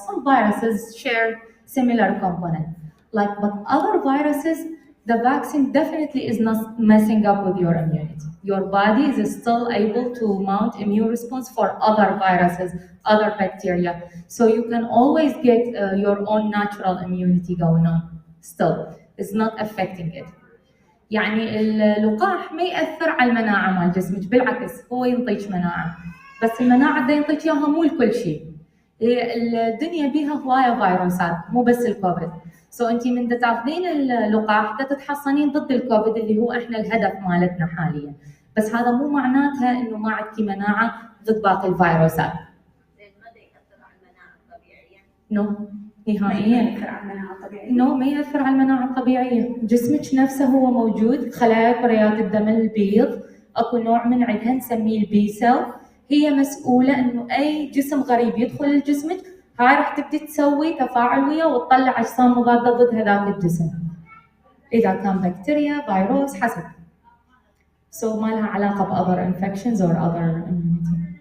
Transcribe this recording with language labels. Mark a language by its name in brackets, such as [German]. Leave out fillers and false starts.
[English] Some viruses share similar component. But other viruses, the vaccine definitely is not messing up with your immunity. Your body is still able to mount immune response for other viruses, other bacteria. So you can always get your own natural immunity going on still. It's not affecting it. [Arabic] يعني اللقاح ما يأثر على المناعة مال جسمك، بالعكس هو ينطيك مناعة. بس المناعة ده ينطيك إياها مو لكل شيء. الدنيا بيها هواية فيروسات، مو بس الكوفيد. سو انت من تاخذين اللقاح تتحصنين ضد الكوفيد اللي هو احنا الهدف مالتنا حاليا، بس هذا مو معناتها انه ما عندك مناعه ضد باقي الفيروسات. ما يأثر على المناعه الطبيعيه؟ نو نهائيا. ما يأثر على المناعه الطبيعيه؟ نو ما يأثر على المناعه الطبيعيه، جسمك نفسه هو موجود، خلايا كريات الدم البيض اكو نوع من عندها نسميه البي سيل، هي مسؤوله انه اي جسم غريب يدخل لجسمك هاي راح تبدي تسوي تفاعل وياه وتطلع اجسام مضاده ضد هذاك الجسم. اذا كان بكتيريا، فيروس، حسب. [English] So [Arabic] ما لها علاقه ب [English] other infections or other immunity.